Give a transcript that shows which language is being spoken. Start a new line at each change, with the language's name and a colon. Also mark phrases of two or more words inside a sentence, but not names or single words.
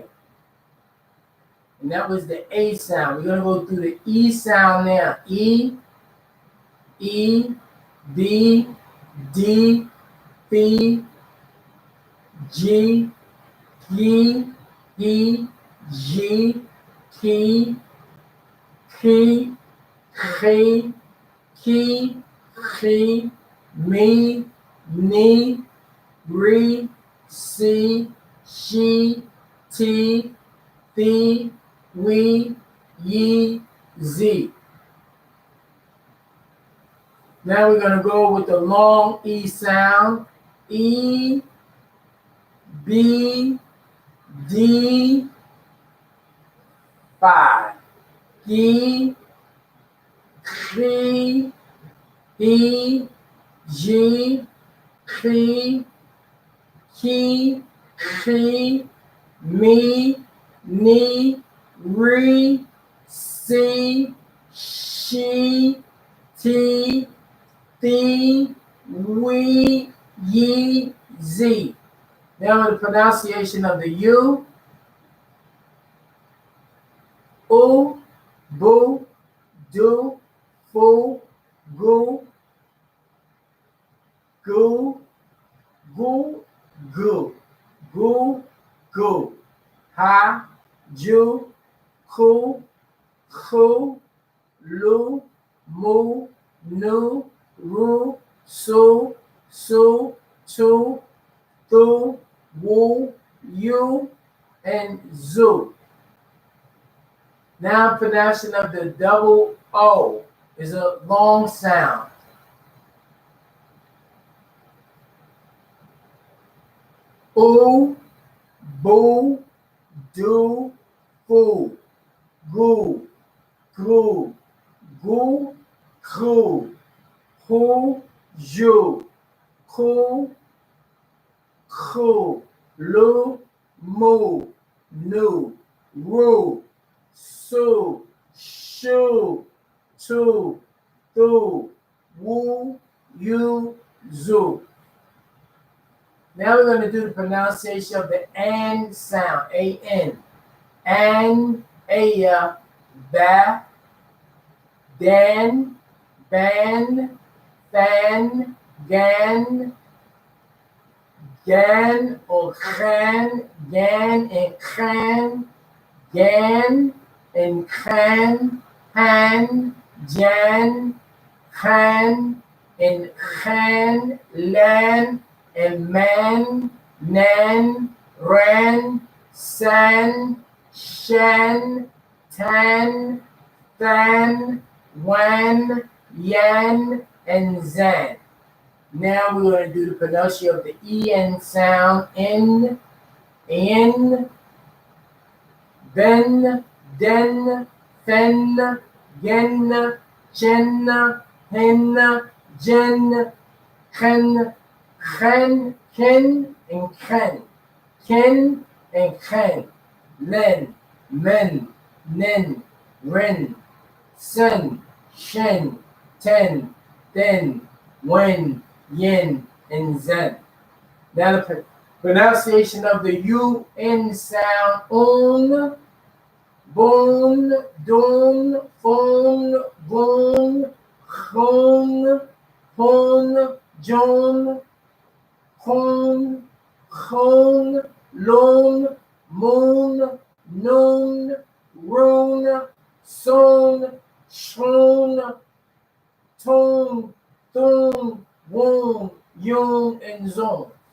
English: And that was the A sound. We're going to go through the E sound now. E, B, D, F, G, G, E, G, K, K, K, K, K, me, ni, re, si, she, ti, thi, we, ye, z. Now we're going to go with the long E sound. E, B, D, 5. E, K, E, G, K, K, K, me, ni, re, si, she, ti, thi, we, ye, z. Now the pronunciation of the U. Oo, boo, do, foo, goo, goo, goo, goo, goo, goo. Ha, ju, ku, khu, lu, mu, nu, ru, su, su, tu, thu, wu, you, and zoo. Now pronunciation of the double O is a long sound. Oo, boo, do, foo, goo, goo, goo, goo, who, you, ku, khu, lu, mu, nu, ru, su, shu, tu, thu, wu, you, zoo. Now we're going to do the pronunciation of the N sound, A-N. An, aya, ba, dan, ban, fan, gan, gan or khan, gan and khan, gan and khan, han, jan, khan and khan, lan and man, nan, ran, san, shan, tan, than, wan, yan, and zan. Now we're going to do the pronunciation of the en sound in, ben, den, fen, gen, chen, hen, jen, chen, chen, ken, and ken and ken, len, men, nen, ren, sen, shen, ten, then, when, yin, and zen. Now the pronunciation of the UN sound on, bone, don, phone, bone, hone, hone, John, hone, hone, lone, moon, known, roan, sown, shown, tone, thone, wone, yon, and zone.